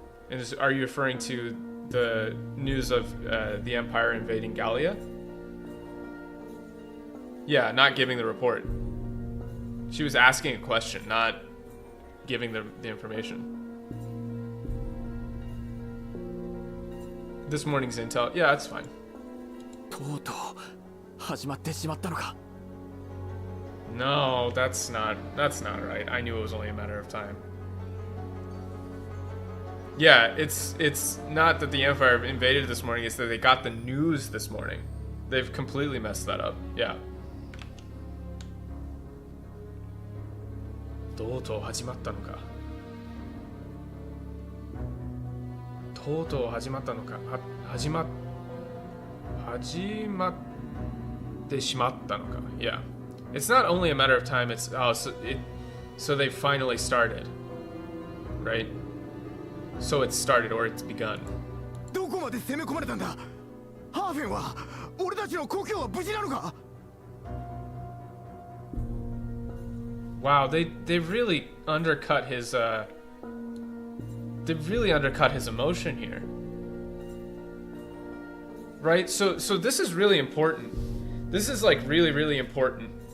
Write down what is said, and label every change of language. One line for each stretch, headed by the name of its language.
English: And are you referring to the news of the Empire invading Gallia? Yeah, not giving the report. She was asking a question, not giving the information. This morning's intel. Yeah, that's fine.
Japanese: とうとう始まってしまったのか。
English: No, that's not right. I knew it was only a matter of time. Yeah, it's not that the Empire invaded this morning, it's that they got the news this morning. They've completely messed that up. Yeah.
Japanese: とうとう始まったのか。とうとう始まったのか。始まってしまったのか。
English: Yeah. It's not only a matter of time, it's so they finally started. Right? So it's started or it's begun.
Japanese: どこまで攻め込まれたんだ。ハーフェンは俺たちの故郷は無事なのか。
English: Wow, they really undercut his emotion here. Right? So this is really important. This is like really important.